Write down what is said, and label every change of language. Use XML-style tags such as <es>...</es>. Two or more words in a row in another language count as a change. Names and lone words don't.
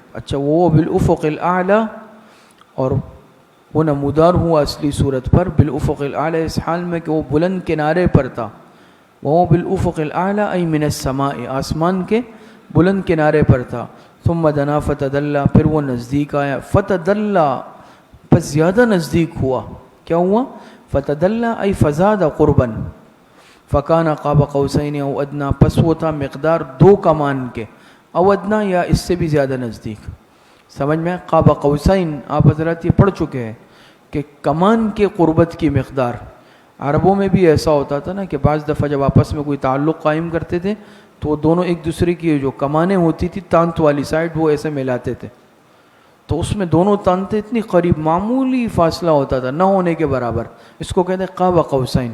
<ur>اچھا، وہ</ur> <ar>بالافق الاعلی،</ar> <ur>اور وہ نمودار ہوا اصلی صورت پر،</ur> <ar>بالافق الاعلی،</ar> <ur>اس حال میں کہ وہ بلند کنارے پر تھا۔ وہ</ur> <ar>بالافق الاعلی ای من السماء،</ar> <ur>آسمان کے بلند کنارے پر تھا۔</ur> <ar>ثم دنا فتدلی،</ar> <ur>پھر وہ نزدیک آیا، فتدلی، پس زیادہ نزدیک ہوا۔ کیا ہوا؟</ur> <ar>فتدلی ای فزاد قربا، فکان قاب قوسین او ادنا،</ar> <ur>پس وہ تھا مقدار 2 کمان کے،</ur> <ar>او ادنا،</ar> <ur>یا اس سے بھی زیادہ نزدیک۔ سمجھ میں؟</ur> <ar>قاب قوسین</ar> <ur>آپ حضرات یہ پڑھ چکے ہیں کہ کمان کے قربت کی مقدار۔ عربوں میں بھی ایسا ہوتا تھا نا کہ بعض دفعہ جب آپس میں کوئی تعلق قائم کرتے تھے تو وہ دونوں ایک دوسرے کی جو کمانیں ہوتی تھی تانت والی سائڈ، وہ ایسے ملاتے تھے، تو اس میں دونوں تانتیں اتنی قریب، معمولی فاصلہ ہوتا تھا، نہ ہونے کے برابر، اس کو کہتے ہیں</ur> <ar>قاب قوسین۔</ar>